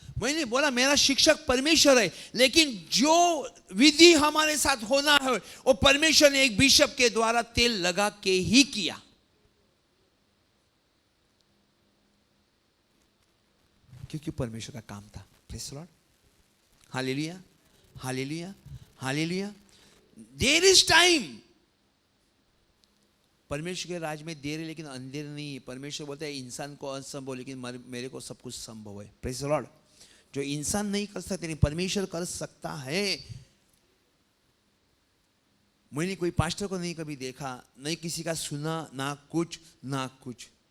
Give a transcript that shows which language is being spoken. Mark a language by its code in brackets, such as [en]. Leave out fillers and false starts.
[hi] मैंने बोला मेरा शिक्षक परमेश्वर है, लेकिन जो विधि हमारे साथ होना है वो परमेश्वर ने एक बिशप के द्वारा तेल लगा के ही किया. क्योंकि परमेश्वर का काम था. [en] Praise the lord. Hallelujah, hallelujah, hallelujah. There is time. [hi] परमेश्वर के राज में देर है लेकिन अंधेर नहीं है. परमेश्वर बोलता है इंसान को असंभव लेकिन मेरे को सब कुछ संभव है. [en] Praise the lord. [hi] जो इंसान नहीं कर सकते नहीं परमेश्वर कर सकता है. मैंने कोई पास्टर को नहीं कभी देखा, नहीं किसी का सुना, ना कुछ.